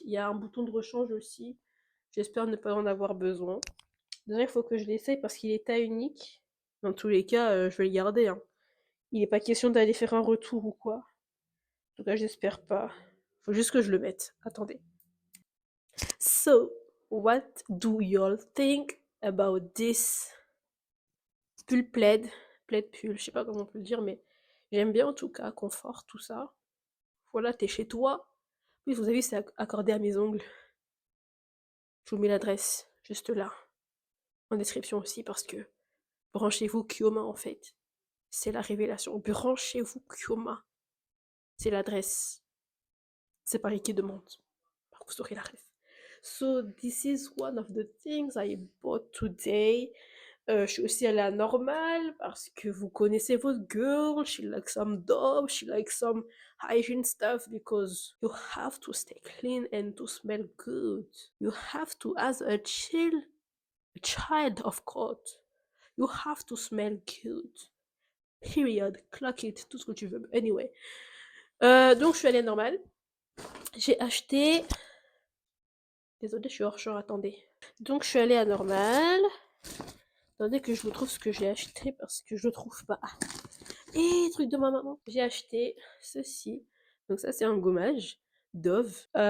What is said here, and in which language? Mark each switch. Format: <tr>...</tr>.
<fr>Il y a un bouton de rechange aussi. J'espère ne pas en avoir besoin. Déjà, il faut que je l'essaye parce qu'il est taille unique. Dans tous les cas, je vais le garder, hein. Il n'est pas question d'aller faire un retour ou quoi. En tout cas, j'espère pas. Faut juste que je le mette. Attendez.</fr> <en>So, what do y'all think about this pull plaid?</en> <fr>Plaid pull, je sais pas comment on peut le dire, mais j'aime bien en tout cas, confort, tout ça. Voilà, t'es chez toi. Oui, vous avez vu, c'est accordé à mes ongles. Je vous mets l'adresse, juste là. En description aussi, parce que branchez-vous Kyoma en fait. C'est la révélation. Branchez-vous Kyoma. C'est l'adresse. C'est Paris qui demande. Vous aurez la ref.</fr> <en>So, this is one of the things I bought today.</en> <fr>Je suis aussi allée à Normal parce que vous connaissez votre girl.</fr> <en>She likes some Dove. She likes some hygiene stuff because you have to stay clean and to smell good. You have to, as a child of God, you have to smell good. Period. Clock it.</en> <fr>Tout ce que tu veux.</fr> <en>Anyway.</en> <fr>Donc, je suis allée à Normal. J'ai acheté... Désolée, je suis hors champ, attendez. Donc, je suis allée à Normal. Attendez que je vous trouve ce que j'ai acheté parce que je le trouve pas. Et truc de ma maman. J'ai acheté ceci. Donc, ça, c'est un gommage. Dove.</fr>